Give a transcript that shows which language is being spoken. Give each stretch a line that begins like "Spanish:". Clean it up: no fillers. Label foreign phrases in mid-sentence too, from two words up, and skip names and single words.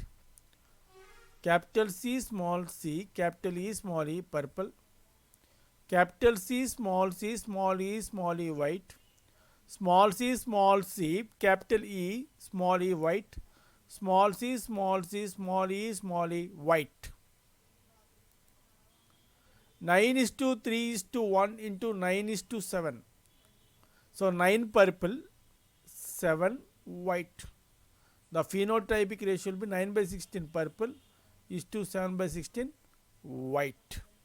English: Capital C, small c, capital E, small e, purple. Capital C, small e, small e, white. Small c, capital E, small e, white. Small e, small e, white. 9:3:1 into 9:7. So 9 purple, 7 white. The phenotypic ratio will be 9/16 purple is to 7/16 white.